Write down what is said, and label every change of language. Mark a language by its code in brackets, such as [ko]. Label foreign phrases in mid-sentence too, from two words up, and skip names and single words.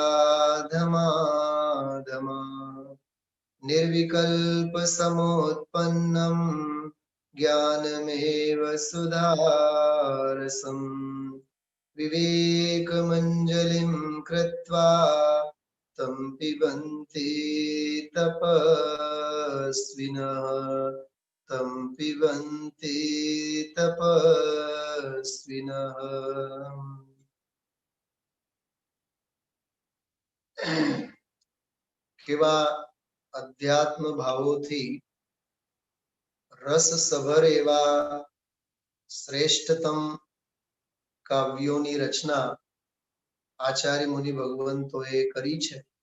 [sa] धमा निर्विकल्प समोत्पन्नम् ज्ञानमेव सुधारसम् विवेकमञ्जलिं कृत्वा तं पिबन्ति तपस्विनः तं पिबन्ति तपस्विनः। [gu] કેવા અધ્યાત્મ ભાવોથી રસસભર એવા શ્રેષ્ઠતમ કાવ્યોની રચના આચાર્ય મુનિ ભગવંતોએ કરી છે।